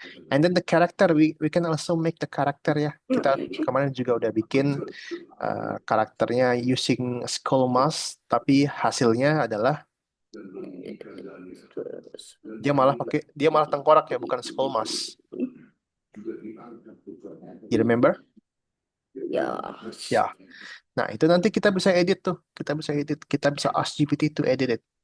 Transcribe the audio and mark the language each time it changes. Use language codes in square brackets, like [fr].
[en] And then the character, we can also make the character, ya. [id] Kita kemarin juga udah bikin karakternya [en] using skull mask, [id] tapi hasilnya adalah dia malah tengkorak, ya, bukan skull mask. [en] You remember? [id] Ya. Ya. Nah, itu nanti kita bisa edit tuh. Kita bisa [en] ask GPT to edit it.